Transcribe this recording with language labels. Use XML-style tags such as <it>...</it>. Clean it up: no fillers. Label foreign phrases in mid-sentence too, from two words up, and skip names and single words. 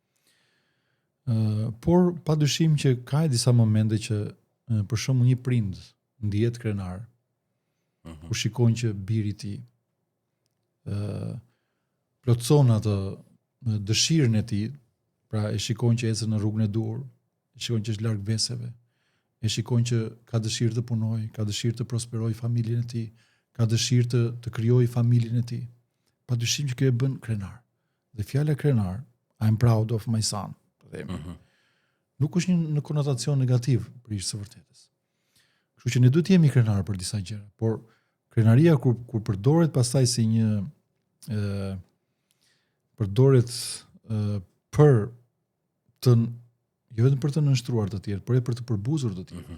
<sq>Por padyshim që ka disa momente që për shembull një prind ndihet krenar, kur shikon që biri i tij plotson atë dëshirën e tij, pra e shikon që ecën në rrugën e dur, e shikon që është larg veseve, e shikon që ka dëshirë të punojë, ka dëshirë të prosperojë familjen e tij, ka dëshirë të krijojë familjen e tij. Padyshim që kjo e bën krenar. Dhe fjala krenar,</sq> <en>I'm proud of my son,</en> <sq>po themi. Nuk është një konotacion negativ për ish së vërtetës. Kështu që ne duhet të jemi krenar për disa gjëra, por krenaria kur përdoret pastaj si një përdoret për të jo vetëm për të nënshtruar të tjerë, por edhe për të përbuzur të tjerë.</sq>